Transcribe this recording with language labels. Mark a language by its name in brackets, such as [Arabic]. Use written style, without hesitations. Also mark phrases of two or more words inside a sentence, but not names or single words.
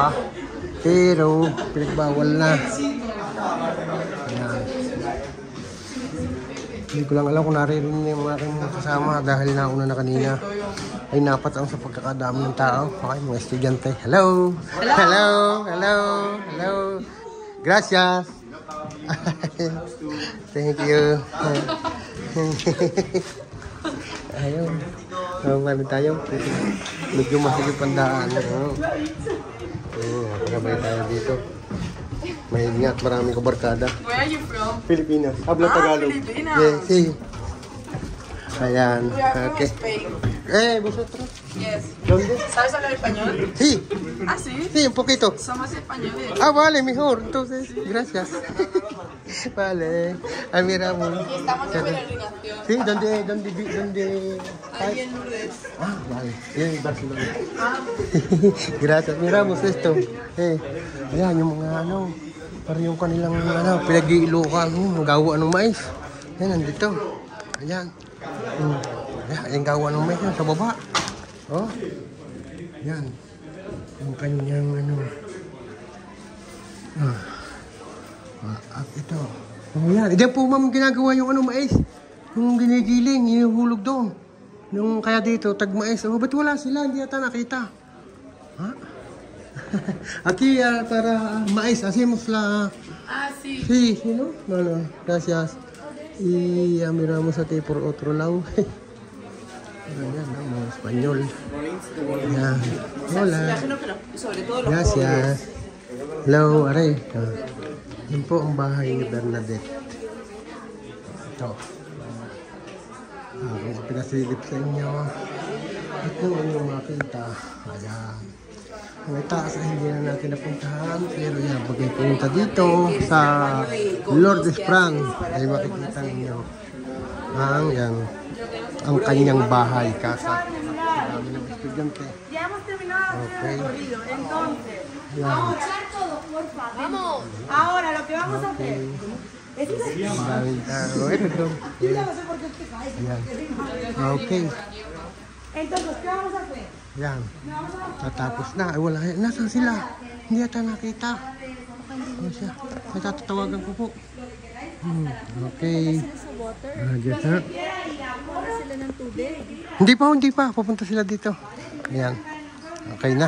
[Filipino] Pero pinagbawal na. Ayan. Hindi ko lang alam kung naririnig yung aking kasama dahil nauna na kanina ay napatang sa pagkakadami ng tao. [English] Okay, [Filipino] mga estudyante. [English] Hello! Hello! Hello! Hello! [Spanish] Gracias! [English] Thank you. [Filipino] Ayun. Paano tayo? Medyo masigip ang daan. Nakakabay tayo dito. Maingat, maraming kabarkada. [English] Where are you from? [Spanish] Pilipinas. Habla Tagalog. Pilipinas. [English] Yes, sí. Ayan. We are from Okay. Spain. [Spanish] ¿Vosotros? Yes. ¿Dónde? ¿Sabes hablar español? Sí. Ah, sí. Sí, un poquito. Somos españoles. Ah, vale, mejor. Entonces, gracias. Vale. Ah, mira, bueno. Estamos en peregrinación. Sí, ¿dónde? Ahí en Lourdes. Ah, vale. En Barcelona. Gracias. Miramos esto. [Filipino] Ayan, yung mga ano, parang yung kanilang ano, pinag-iilukan, gawa ng mais. Yan, nandito. Ayan. Ayan, gawa ng mais yan sa baba. Oh. Yan. Yung kanyang ano. At ito. Oh, yan. Diyan po ma'am ginagawa yung ano, mais. Yung ginigiling, hinuhulog doon. Yung kaya dito, tag-mais. Oh, ba't wala sila? Hindi yata nakita. Ha? [Spanish] Aquí para maíz hacemos la... Ah, sí. Sí, sí, ¿no? Bueno, gracias. Y miramos aquí por otro lado. [Filipino] Ayan, no, español. Ayan. Hola. [Spanish] Sobre todo los Gracias. [English] Hello, aray. [Filipino] Yan po ang bahay ni Bernadette. Ito. Kung pinasilip sa inyo. Ito ang inyong makita. Ayan. Ang itaas ay hindi na natin napuntahan. Pero yan, pag may punta dito sa Lourdes Sprang, ay makikita ninyo ang kanyang bahay, casa. Marami ng estudyante. [Spanish] Ya hemos terminado de hacer el recorrido, entonces vamos a echar todo, por favor. Vamos. Ahora lo que vamos a hacer es [Filipino] Maraming tao. Ito. Ayan. [English] Okay. [Spanish] entonces ¿qué vamos a hacer? [Filipino] Yan. Tatapos na. Ay, wala. Nasaan sila? Hindi yata nakita. Ano siya? May tatatawagan ko po. [English] Okay. [Filipino] Sa water. [English] Yes, sir. [Filipino] Wala sila ng tubig. Hindi pa. Pupunta sila dito. Ayan. Okay na.